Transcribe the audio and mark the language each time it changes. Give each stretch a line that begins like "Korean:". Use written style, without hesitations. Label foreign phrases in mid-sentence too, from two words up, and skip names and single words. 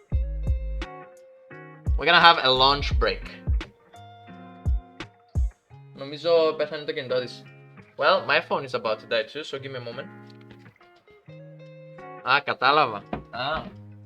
English: We're gonna have a lunch break.
Greek: Νομίζω πέθανε το κινητό της.
English: Well, my phone is about to die too, so give me a moment.
Greek: Α, κατάλαβα. Α,